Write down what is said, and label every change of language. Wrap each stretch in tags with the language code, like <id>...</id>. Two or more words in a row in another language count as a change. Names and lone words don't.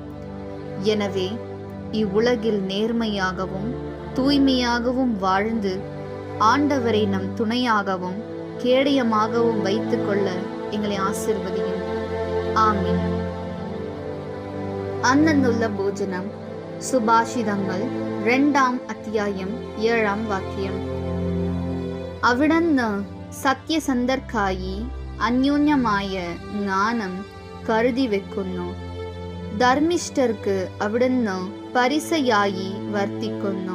<ta>எனவே இவ்வுலகில் நேர்மையாகவும் தூய்மையாகவும் வாழ்ந்து ஆண்டவரை நம் துணையாகவும் கேடயமாகவும் வைத்துக் கொள்ள எங்களை ஆசீர்வதியும். ஆமீன். அன்னந்துள்ள போஜனம்.</ta> <ml>സുഭാഷിതങ്ങൾ 2-ാം അധ്യായം 7-ാം വാക്യം. അവിടുന്ന് സത്യസന്ധർക്കായി അന്യോന്യമായ ജ്ഞാനം കരുതി വെക്കുന്നു. ധർമ്മിഷ്ഠർക്ക് അവിടുന്ന് പരിസയായി വർത്തിക്കുന്നു.</ml>